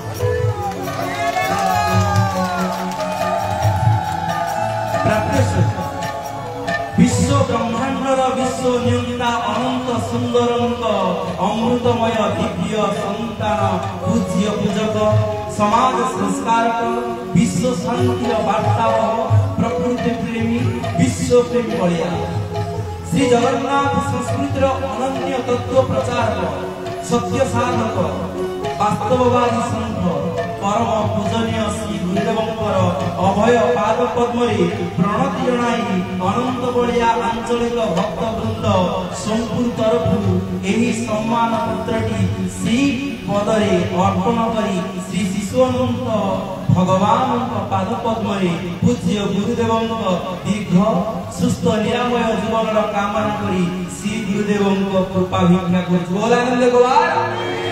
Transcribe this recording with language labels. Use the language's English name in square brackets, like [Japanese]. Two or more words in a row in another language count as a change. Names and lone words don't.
[Odia] ବିଶ୍ୱ ବ୍ରହ୍ମାଣ୍ଡର ବିଶ୍ୱ ନିୟନ୍ତା ଅନନ୍ତ ସୁନ୍ଦର ଅମୃତମୟ ଦିବ୍ୟ ସନ୍ତାନ ପୂଜ୍ୟ ପୂଜକ ସମାଜ ସଂସ୍କାରକ ବିଶ୍ୱ ଶାନ୍ତି ବାର୍ତ୍ତାବହ ପ୍ରକୃତି ପ୍ରେମୀ ବିଶ୍ୱ ପ୍ରେମୀ ବଳିଆ ଶ୍ରୀ ଜଗନ୍ନାଥ ସଂସ୍କୃତିର ଅନନ୍ୟ ତତ୍ତ୍ୱ ପ୍ରଚାରକ ସତ୍ୟ ସାଧକ ବାସ୍ତବବାଦୀ ସଂଘ ପରମ ପୂଜନୀୟ ଶ୍ରୀ ଗୁରୁଦେବଙ୍କ ଅଭୟ ପାଦ ପଦ୍ମରେ ପ୍ରଣତି ଜଣାଇ ଅନନ୍ତ ବଳିଆ ଆଞ୍ଚଳିକ ଭକ୍ତ ବୃନ୍ଦ ସୋମପୁର ତରଫ ଏହି ସମ୍ମାନ ପତ୍ରଟି ଶ୍ରୀ ପଦରେ ଅର୍ପଣ କରି ଶ୍ରୀ ଶିଶୁଅନନ୍ତ ଭଗବାନ ପାଦ ପଦ୍ମରେ ପୂଜ୍ୟ ଗୁରୁଦେବ ଦୀର୍ଘ ସୁସ୍ଥ ନିରାମୟ ଜୀବନ କାମନା କରି ଶ୍ରୀ ଗୁରୁଦେବ କୃପା ଭିକ୍ଷା କର